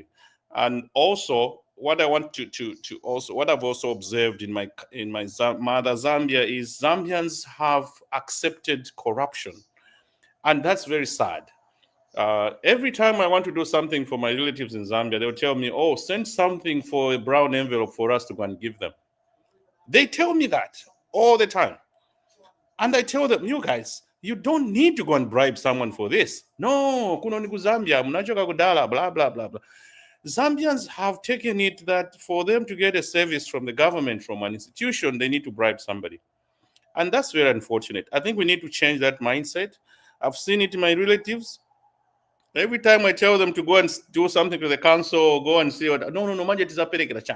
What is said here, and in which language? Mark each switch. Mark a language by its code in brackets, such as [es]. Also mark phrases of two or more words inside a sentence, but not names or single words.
[en] And also, what I want what I've also observed in my mother Zambia is Zambians have accepted corruption, and that's very sad. Every time I want to do something for my relatives in Zambia, they'll tell me, oh, send something for a brown envelope for us to go and give them. They tell me that all the time. And I tell them, you guys, you don't need to go and bribe someone for this. [ny] No, kunoniku Zambia, munachoka kudala, [en] blah, blah, blah, blah. Zambians have taken it that for them to get a service from the government, from an institution, they need to bribe somebody. And that's very unfortunate. I think we need to change that mindset. I've seen it in my relatives. Every time I tell them to go and do something to the council, go and see what, no, [ny] manje tizaperekera chani.